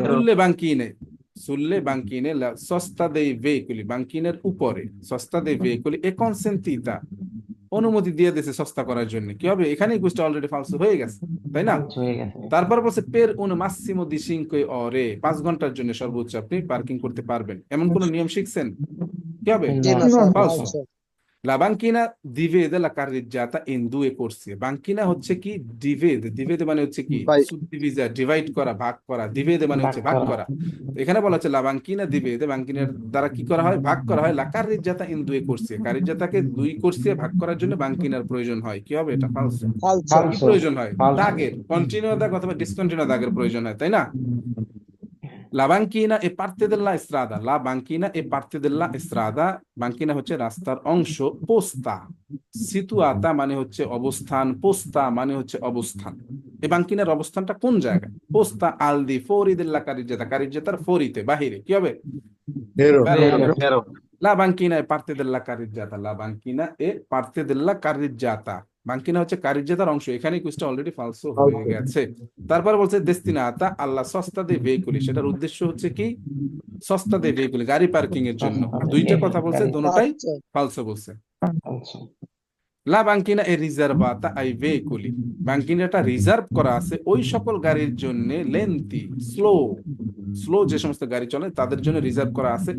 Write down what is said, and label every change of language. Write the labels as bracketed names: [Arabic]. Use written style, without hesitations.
[Italian] সুল্লে বাঙ্কিনে, সুল্লে বাঙ্কিনে সস্তা দেই ভেহিকুলি, [Bangla] বাঙ্কিনের উপরে, [Italian] সস্তা দেই ভেহিকুলি এ কনসেন্টিতা, [Bangla] অনুমতি দিয়ে দিয়েছে সস্তা করার জন্য। কি হবে? এখানেই কুইজটা অলরেডি ফালসো হয়ে গেছে, তাই না? হয়ে গেছে। তারপর বলছে [Italian] পের উন মাসিমো দি 5 ore, [Bangla] 5 ঘন্টার জন্য সর্বোচ্চ আপনি পার্কিং করতে পারবেন, এমন কোন নিয়ম শিখছেন? কি হবে? জি না sir [Italian] Falso. falso। La banchina divide la carreggiata in 2 corsie, [Bangla] বাঙ্কিনা হচ্ছে কি? ডিভিড, ডিভিড মানে হচ্ছে কি? ভাই সুবডিভিজা, ডিভাইড করা, ভাগ করা। ডিভিড মানে হচ্ছে ভাগ করা। তো এখানে বলা হচ্ছে লা বাঙ্কিনা divide, বাঙ্কিনার দ্বারা কি করা হয়? ভাগ করা হয়। [Italian] লা carreggiata in 2 corsie, [Bangla] কারিজ্জাতাকে 2 কোর্সিয়ে ভাগ করার জন্য বাঙ্কিনার প্রয়োজন হয়। কি হবে? এটা ফালসো। [Italian] falso [Bangla] কি প্রয়োজন হয়? [Italian] Falso. [Bangla] দাগের, কন্টিনিউ দাগ অথবা ডিসকন্টিনিউ দাগের প্রয়োজন হয়, তাই না? [Italian] La banchina è parte della strada, la banchina è parte della strada, [Bangla] বাঙ্কিনা হচ্ছে রাস্তার অংশ। পোস্তা, সিতুয়াতা মানে হচ্ছে অবস্থান, পোস্তা মানে হচ্ছে অবস্থান। এই বাঙ্কিনার অবস্থানটা কোন জায়গায়? [Italian] পোস্তা আল দি ফোরি দেল্লা কারিজ্জাতা, [Bangla] কারিজ্জাতার ফোরিতে, বাহিরে। কি হবে? [Italian] Vero. La banchina è parte della carreggiata, la banchina è parte della carreggiata, [Bangla] বাঙ্কিনা হচ্ছে কারিজ্জাতার অংশ, এখানে কুইজটা অলরেডি ফালসো হয়ে গেছে। তারপর বলছে [Italian] দেস্তিনাতা আল্লাহ সস্তা দে ভেহিকুলি, [Bangla] সেটার উদ্দেশ্য হচ্ছে কি সস্তা দে ভেহিকুলি, গাড়ি পার্কিং এর জন্য। দুইটা কথা বলছে, দোনোটাই আচ্ছা ফালসো বলছে। আচ্ছা [Italian] লা বাঙ্কিনা এ রিজার্ভাতা আই ভেহিকুলি, [Bangla] বাঙ্কিনাটা রিজার্ভ করা আছে ওই সকল গাড়ির জন্য, লেন্থি স্লো স্লো যে সমস্ত গাড়ি চলে তাদের জন্য রিজার্ভ করা আছে।